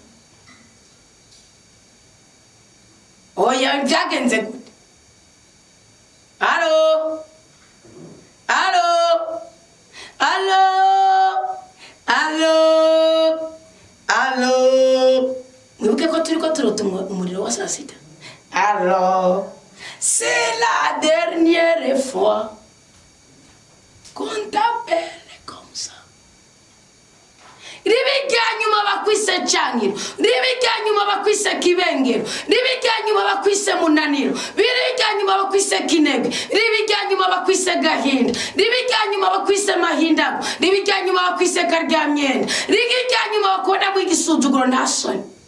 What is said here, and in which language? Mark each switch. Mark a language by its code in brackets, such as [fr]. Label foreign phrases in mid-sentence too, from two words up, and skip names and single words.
[rw] Oya, byagenze gute? Alo, alo, alo, alo, alo. Mwibuke ko turiko turota umuriro wa saa sita. Alo, [fr] c'est la dernière fois qu'on t'appelle comme ça. [rw] Ribijyanyuma bakwise cyangiro, ribijyanyuma bakwise kibengero, ribijyanyuma bakwise munaniro, ribijyanyuma bakwise kinege, ribijyanyuma bakwise gahinda, ribijyanyuma bakwise mahindago, ribijyanyuma bakwise karyamyenda, ribijyanyuma bakona mu igisuzuguro ntasoni.